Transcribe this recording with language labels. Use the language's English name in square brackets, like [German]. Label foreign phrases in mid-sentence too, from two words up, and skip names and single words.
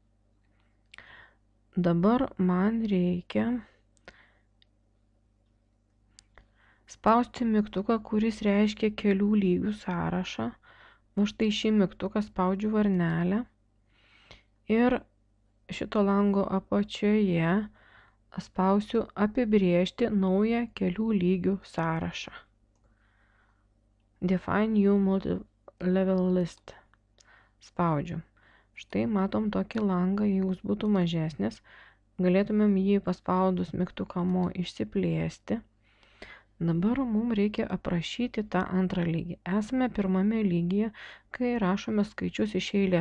[Lithuanian] Dabar man reikia spausti mygtuką, kuris reiškia kelių lygių sąrašą. Va štai šį mygtuką spaudžiu varnelę ir šito lango apačioje spausiu apibrėžti naują kelių lygių sąrašą. [English] Define new multi-level list. [Lithuanian] Spaudžiu. Štai matom tokį langą, jeigu jis būtų mažesnis, galėtumėm jį paspaudus mygtuką mo išsiplėsti. Dabar mums reikia aprašyti tą antrą lygį. Esame pirmame lygyje, kai rašome skaičius iš eilės.